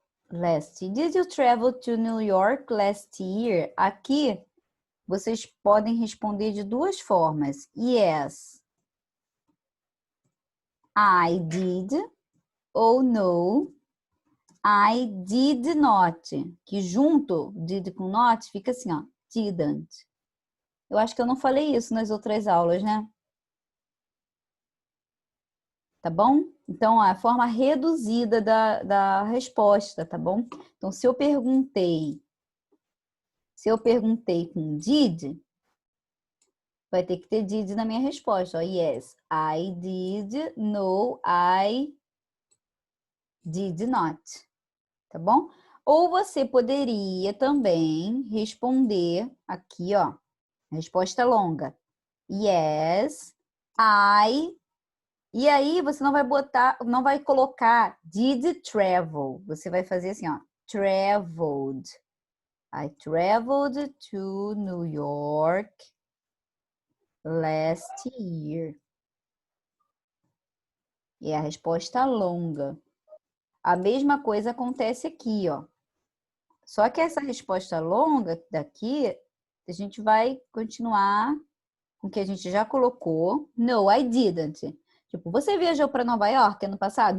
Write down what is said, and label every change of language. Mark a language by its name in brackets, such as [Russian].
[English] Did you travel to New York last year? [Portuguese] Aqui, vocês podem responder de duas formas. [English] Yes, I did. Ou no, I did not. [Portuguese] Que junto, did com not, fica assim, ó, didn't. Eu acho que eu não falei isso nas outras aulas, né? Tá bom? Então, a forma reduzida da resposta, tá bom? Então, se eu perguntei com did, vai ter que ter did na minha resposta. Ó, [English] yes, I did. No, I did not. [Portuguese] Tá bom? Ou você poderia também responder aqui, ó, resposta longa. [English] Yes, I. [Portuguese] E aí você não vai botar, não vai colocar [English] did travel. [Portuguese] Você vai fazer assim, ó, traveled. [English] I traveled to New York last year. [Portuguese] E a resposta longa. A mesma coisa acontece aqui, ó. Só que essa resposta longa daqui, a gente vai continuar com o que a gente já colocou. [English] No, I didn't. [Portuguese] Tipo, você viajou para Nova York ano passado?